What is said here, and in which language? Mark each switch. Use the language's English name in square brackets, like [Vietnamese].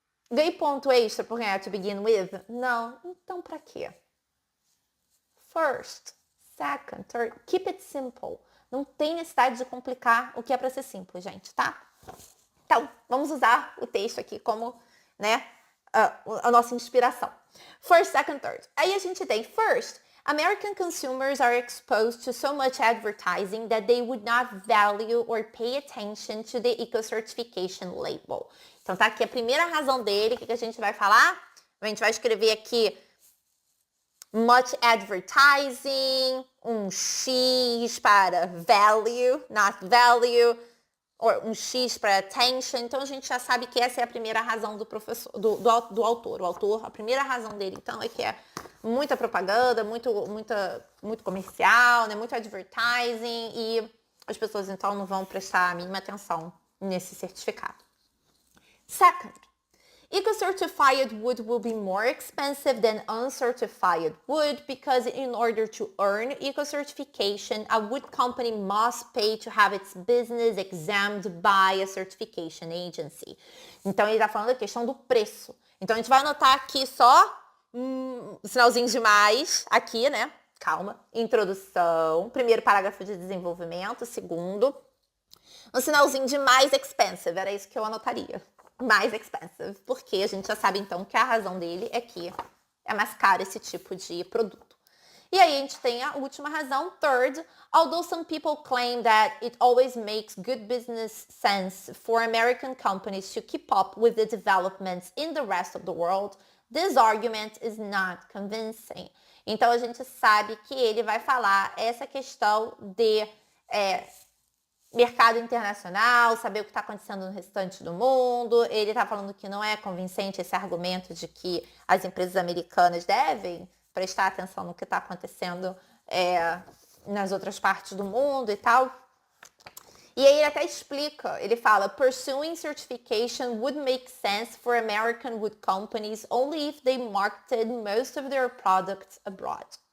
[Portuguese] Ganhei ponto extra por ganhar [English] to begin with? [Portuguese] Não. Então, para quê? [English] First, second, third. Keep it simple. [Portuguese] Não tem necessidade de complicar o que é para ser simples, gente, tá? Então, vamos usar o texto aqui como, né, a nossa inspiração. [English] First, second, third. [Portuguese] Aí a gente tem [English] first. American consumers are exposed to so much advertising that they would not value or pay attention to the eco-certification label. [Portuguese] Então tá aqui a primeira razão dele. O que a gente vai falar? A gente vai escrever aqui [English] much advertising, [Portuguese] um X para value, [English] not value, [Portuguese] ou um X para attention. Então a gente já sabe que essa é a primeira razão do professor, do autor. O autor, a primeira razão dele, então, é que é muita propaganda, muito comercial, né? Muito advertising, e as pessoas então não vão prestar a mínima atenção nesse certificado. [English] Second, eco-certified wood will be more expensive than uncertified wood because in order to earn eco-certification, a wood company must pay to have its business examined by a certification agency. [Portuguese] Então, ele está falando da questão do preço. Então, a gente vai anotar aqui só um sinalzinho de mais, aqui, né? Calma. Introdução. Primeiro parágrafo de desenvolvimento. Segundo, um sinalzinho de mais expensive. Era isso que eu anotaria. Mais expensive, porque a gente já sabe então que a razão dele é que é mais caro esse tipo de produto. E aí a gente tem a última razão, [English] third, although some people claim that it always makes good business sense for American companies to keep up with the developments in the rest of the world, this argument is not convincing. [Portuguese] Então a gente sabe que ele vai falar essa questão de mercado internacional, saber o que está acontecendo no restante do mundo. Ele está falando que não é convincente esse argumento de que as empresas americanas devem prestar atenção no que está acontecendo nas outras partes do mundo e tal. E aí ele até explica, ele fala, [English] pursuing certification would make sense for American wood companies only if they marketed most of their products abroad.